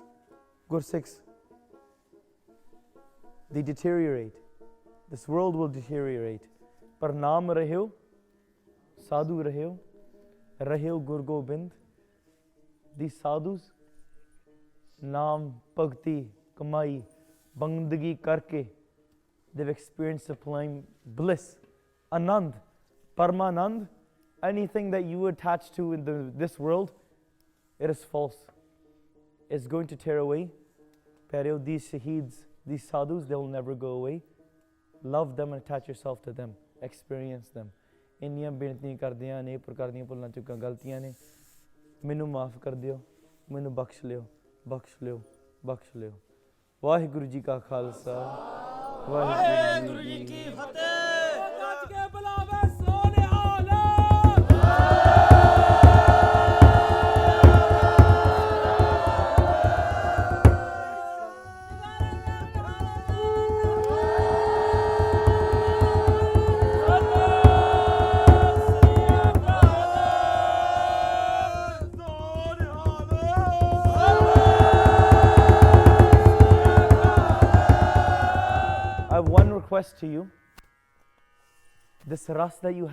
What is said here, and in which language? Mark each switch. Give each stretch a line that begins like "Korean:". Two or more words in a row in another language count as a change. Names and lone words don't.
English: Gursikhs, they deteriorate. This world will deteriorate.
Punjabi: ਪਰ ਨਾਮ ਰਹਿਓ ਸਾਧੂ ਰਹਿਓ ਗੁਰ ਗੋਬਿੰਦ.
English: These sadhus,
Punjabi: ਨਾਮ, ਭਗਤੀ, ਕਮਾਈ, ਬੰਦਗੀ ਕਰਕੇ,
English: they've experienced sublime bliss,
Punjabi: ਅਨੰਦ, ਪਰਮਾਨੰਦ.
English: Anything that you attach to in this world, it is false. It's going to tear away. Pyareo, these shaheeds, these sadhus, they will never go away. Love them and attach yourself to them. Experience them.
Punjabi: ਇੰਨੀਆਂ ਬੇਨਤੀਆਂ ਕਰਦਿਆਂ ਨੇ ਪ੍ਰਕਾਰ ਦੀਆਂ ਭੁੱਲਾਂ ਚੁੱਕਾਂ ਗਲਤੀਆਂ ਨੇ ਮੈਨੂੰ ਮਾਫ ਕਰ ਦਿਓ ਮੈਨੂੰ ਬਖਸ਼ ਲਿਓ ਬਖਸ਼ ਲਿਓ ਬਖਸ਼ ਲਿਓ ਵਾਹਿਗੁਰੂ ਜੀ ਕਾ ਖਾਲਸਾ ਵਾਹਿਗੁਰੂ ਜੀ ਕੀ ਫਤਿਹ ਗੱਜ ਕੇ ਬੁਲਾਵੇ ਸੋਨੇ ਆਲਾ
English: request to you, this ras that you